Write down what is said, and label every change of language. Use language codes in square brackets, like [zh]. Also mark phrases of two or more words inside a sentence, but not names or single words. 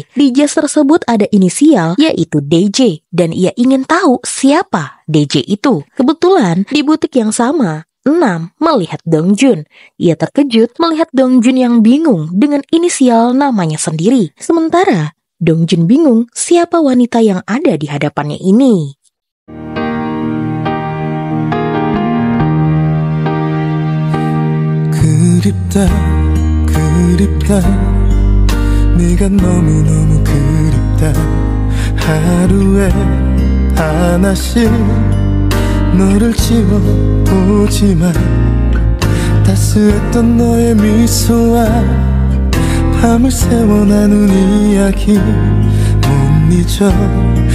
[id] Di jas tersebut ada inisial, yaitu DJ, dan ia ingin tahu siapa DJ itu. Kebetulan di butik yang sama, Nam melihat Dongjun. Ia terkejut melihat Dongjun yang bingung dengan inisial namanya sendiri. Sementara Dongjun bingung siapa wanita yang ada di hadapannya ini. [ko] 그립다 그립다 네가 너무너무 그립다 하루에 하나씩 너를 지워보지만 따스했던 너의 미소와 밤을 새워 나눈 이야기 못 잊어